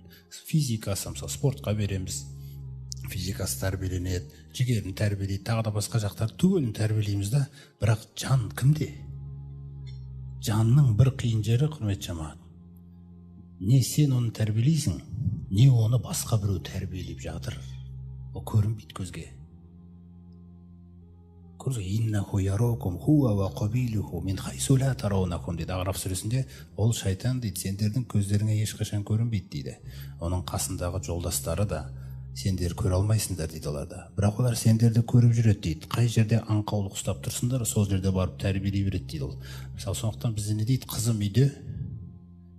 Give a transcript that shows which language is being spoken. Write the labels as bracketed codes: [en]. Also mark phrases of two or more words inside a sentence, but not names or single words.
[kk] Физикасы, мысалы, спортқа береміз, физикасы тәрбиеленеді, жігерін тәрбиелейді, тағы да басқа жақтар түгелін тәрбиелейміз да, бірақ жан кімде? Жанның бір қиын жері, құрметті жамағат, не сен оны тәрбиелейсің, не оны басқа біреу тәрбиелеп жатыр. Ол көрінбейді көзге. [ar] «إنه يراكم هو وقبيله من حيث لا ترونهم» [kk] дейді Араф сүресінде. Ол шайтан дейді, сендердің көздеріңе ешқашан көрінбейді дейді. Оның қасындағы жолдастары да сендер көре алмайсыңдар дейді оларда. Бірақ олар сендерді көріп жүреді дейді. Қай жерде аңқаулық ұстап тұрсыңдар, сол жерде барып тәрбиелей береді дейді ол. Мысалы, сондықтан бізде не дейді?